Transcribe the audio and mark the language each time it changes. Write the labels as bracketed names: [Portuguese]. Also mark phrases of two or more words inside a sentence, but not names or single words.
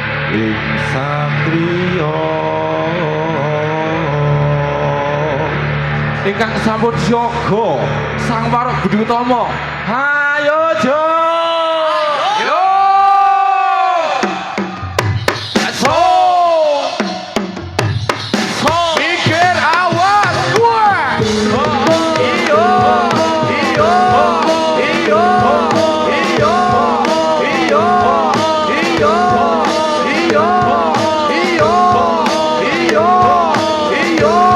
[Javanese] ing satriya ingkang sampun siaga Sang Warok Budi Utama. Hayo jo. Yo. So. So. Pikir awas. Wah. Iyo. Iyo. Iyo. Iyo. Iyo. Iyo. Iyo. Iyo. Iyo. Iyo.